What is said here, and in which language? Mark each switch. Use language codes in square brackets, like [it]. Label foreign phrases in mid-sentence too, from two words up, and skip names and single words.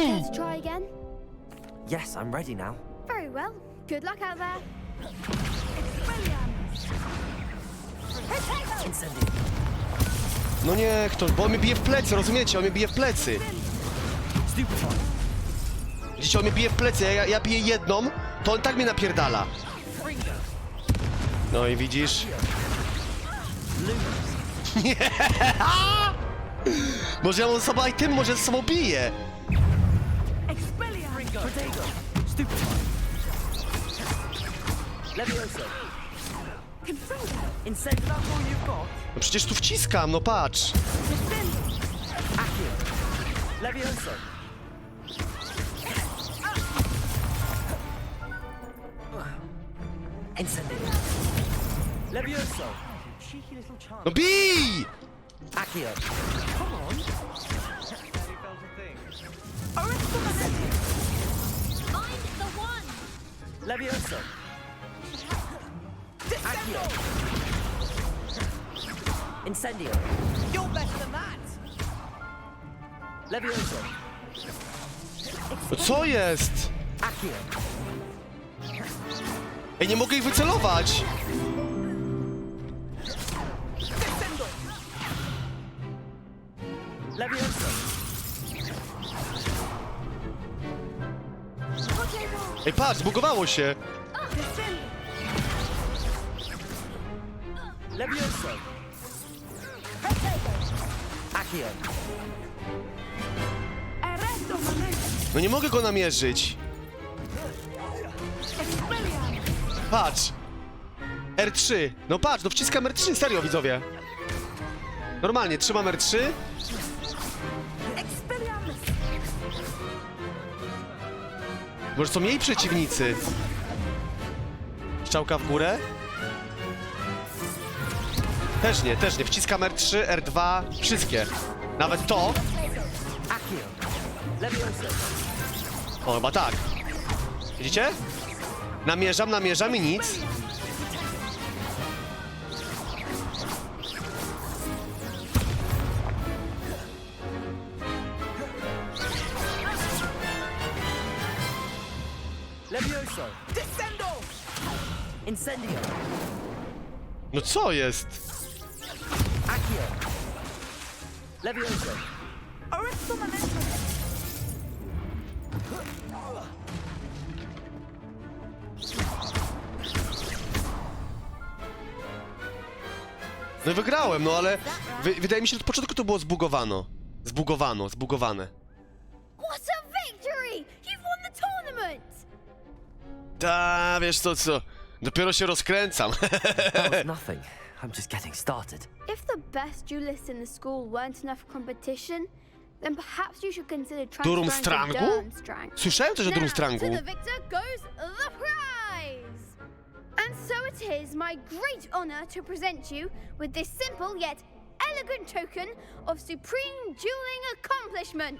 [en] Let's try again. Yes, I'm ready now. Very well. Good luck out there. [pl] Incendio. No niech to, bo on mnie bije w plecy, rozumiecie? On mnie bije w plecy. Stupefy. Widzicie, on mnie bije w plecy, ja biję jedną, to on tak mnie napierdala. No i widzisz? Nie! Może ja mam ze sobą item, może ze sobą biję. Protego. Stupefy. Levioso. Incendio. No przecież tu wciskam, no patrz. Accio. Levioso. Incendio. Levioso. No bij! Accio. Levioso. Accio. Accio. Incendio. [en] You're better than that. [pl] Levioso. No co jest? Accio. Ej, nie mogę ich wycelować! Descendo. Levioso. Ej, patrz, zbugowało się! Levioso. Accio. No nie mogę go namierzyć. Patrz. R3. No patrz, no wciskam R3, serio widzowie. Normalnie, trzymam R3. Może są jej przeciwnicy. Strzałka w górę. Też nie. Wciskam R3, R2, wszystkie. Nawet to. Accio. Levioso. O, chyba tak. Widzicie? Namierzam i nic. Levioso. Descendo. Incendio. No co jest? Accio. Levioso. Orecto momento. No i wygrałem, no ale wydaje mi się, że od początku to było zbugowane. [en] What a victory! You've won the tournament! [pl] Ta, wiesz co? Dopiero się rozkręcam. [en] That was nothing. I'm just getting started. If the best duelists in the school weren't enough for competition, then perhaps you should consider transferring to [pl] Durmstrangu? Durmstrang. Słyszałem coś o [en] Now, [pl] Durmstrangu. [en] to the victor goes the prize! And so it is my great honor to present you with this simple yet elegant token of supreme dueling accomplishment.